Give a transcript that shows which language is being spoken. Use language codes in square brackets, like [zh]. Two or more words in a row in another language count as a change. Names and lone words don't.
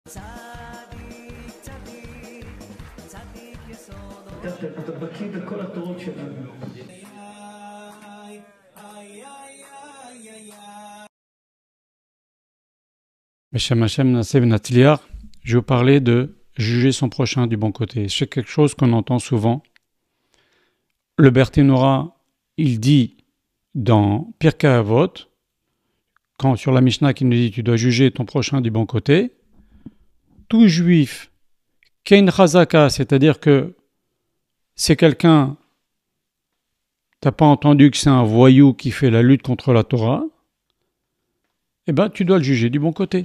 [he] אתה בקיא בכל התורות שלנו. בשם השם נעשה ונצליח, [fr] je vais vous parler de juger son prochain du bon côté. C'est quelque chose qu'on entend souvent. Le Bertinora, il dit dans Pirkei Avot, quand sur la Mishnah qui nous dit tu dois juger ton prochain du bon côté, tout juif [he] כן חזקה, [fr] c'est-à-dire que c'est quelqu'un, t'as pas entendu que c'est un voyou qui fait la lutte contre la Torah, eh ben tu dois le juger du bon côté.